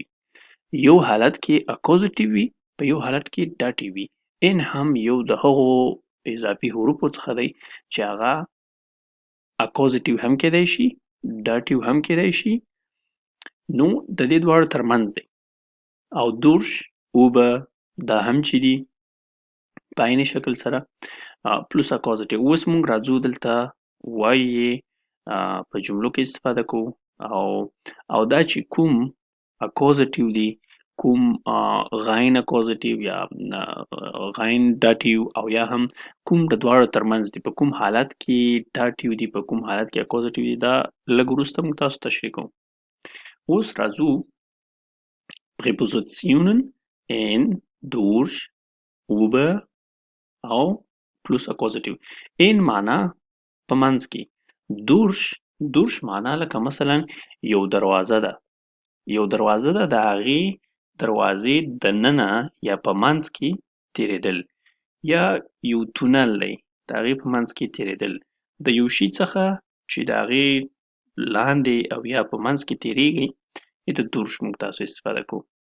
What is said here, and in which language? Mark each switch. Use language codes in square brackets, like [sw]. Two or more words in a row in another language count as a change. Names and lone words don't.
[ps] یو حالت کې اکوزاتیو وي په یو حالت کې داتیو وي. ان هم یو د هغو اضافي حروفو څخه دی چې هغه اکوزاتیو هم کېدای شي داتیو هم کېدای شي. نو د دې دواړو ترمنځ دی. او [de] durch, über [ps] دا هم چې دي په عیني شکل سره [de] plus Akkusativ. [ps] اوس موږ راځو دلته وایي په جملو کې استفاده کوو او دا چې کوم اکوزاتیو دي کوم غین اکوزاتیو یا غین داتیو او یا هم کوم د دواړو ترمنځ دي په کوم حالت کې داتیو دي په کوم حالت کې اکوزاتیو دي دا لږ وروسته موږ تاسو تشریح کوو. اوس راځو [de] prepositionen in, durch, über [ps] او [de] plus Akkusativ. [ps] ان معنا په منځ کې. durch معنا لکه مثلا یو دروازه ده د هغې دروازې دننه یا په منځ کې تیریدل یا یو تونل دی د هغې په منځ کې تیریدل د یو شي څخه چې د هغې لاندې او یا په منځ کې تیریږي د durch موږ تاسو استفاده کوو.